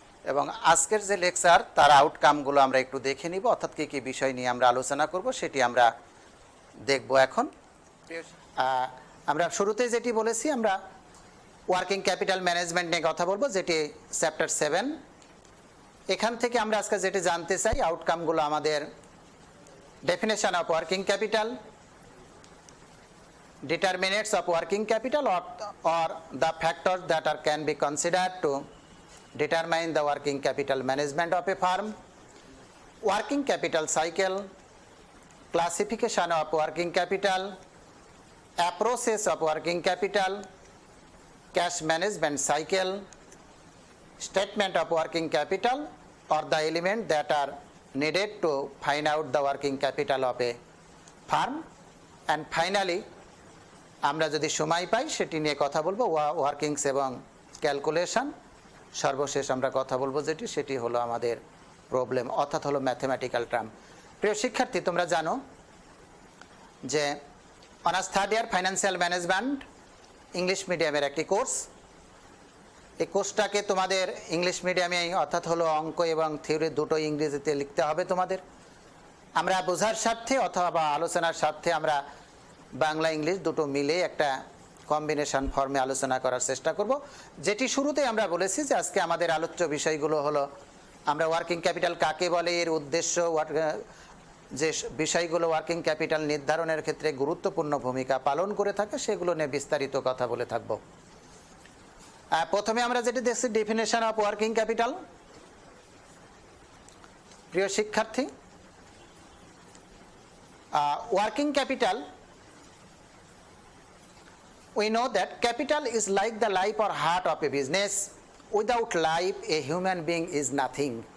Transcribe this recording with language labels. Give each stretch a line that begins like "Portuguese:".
Bangla: এবং আজকের যে লেকচার তার আউটকামগুলো আমরা একটু দেখে নিব, অর্থাৎ কী কী বিষয় নিয়ে আমরা আলোচনা করব সেটি আমরা দেখব। এখন আমরা শুরুতেই যেটি বলেছি, আমরা ওয়ার্কিং ক্যাপিটাল ম্যানেজমেন্ট নিয়ে কথা বলবো, যেটি চ্যাপ্টার 7। এখান থেকে আমরা আজকে যেটি জানতে চাই, আউটকামগুলো আমাদের
English: definition of working capital, determinants of working capital, or the factors that can be considered to determine the working capital management of a firm, working capital cycle, classification of working capital, approaches of working capital, cash management cycle, statement of working capital, or the elements that are needed to find out the working capital of a firm, and finally
Bangla: আমরা যদি সময় পাই সেটি নিয়ে কথা বলবো, workings এবং calculation. সর্বশেষ আমরা কথা বলবো যেটি, সেটি হলো আমাদের প্রবলেম, অর্থাৎ হলো ম্যাথমেটিক্যাল টার্ম। প্রিয় শিক্ষার্থী, তোমরা জানো যে honours third year financial management English মিডিয়ামের একটি কোর্স। এই কোর্সটাকে তোমাদের ইংলিশ মিডিয়ামে, অর্থাৎ হলো অঙ্ক এবং থিওরি দুটো ইংরেজিতে লিখতে হবে তোমাদের। আমরা বোঝার স্বার্থে অথবা আলোচনার স্বার্থে আমরা বাংলা ইংলিশ দুটো মিলে একটা কম্বিনেশন ফর্মে আলোচনা করার চেষ্টা করব। যেটি শুরুতে আমরা বলেছি যে আজকে আমাদের আলোচ্য বিষয়গুলো হলো, আমরা ওয়ার্কিং ক্যাপিটাল কাকে বলে, এর উদ্দেশ্য, যে বিষয়গুলো ওয়ার্কিং ক্যাপিটাল নির্ধারণের ক্ষেত্রে গুরুত্বপূর্ণ ভূমিকা পালন করে থাকে সেগুলো নিয়ে বিস্তারিত কথা বলে থাকব। প্রথমে আমরা যেটি দেখছি, ডেফিনেশন অফ ওয়ার্কিং ক্যাপিটাল। প্রিয় শিক্ষার্থী,
English: Working capital, we know that capital is like the life or heart of a business. Without life, a human being is nothing.